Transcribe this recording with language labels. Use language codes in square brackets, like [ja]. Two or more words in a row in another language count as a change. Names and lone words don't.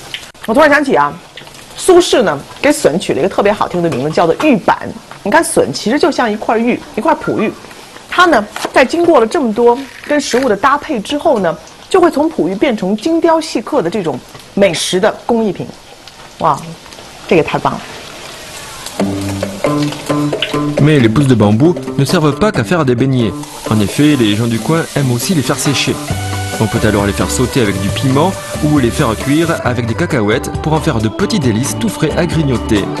[zh] 我突然想起啊，苏轼呢给笋取了一个特别好听的名字，叫做玉板。你看笋其实就像一块玉，一块璞玉，它呢在经过了这么多跟食物的搭配之后呢，就会从璞玉变成精雕细刻的这种美食的工艺品。哇，这个太棒了。 [fr] Mais les pousses de bambou ne servent pas qu'à faire des beignets. En effet, les gens du coin aiment aussi les faire sécher. On peut alors les faire sauter avec du piment ou les faire cuire avec des cacahuètes pour en faire de petits délices tout frais à grignoter.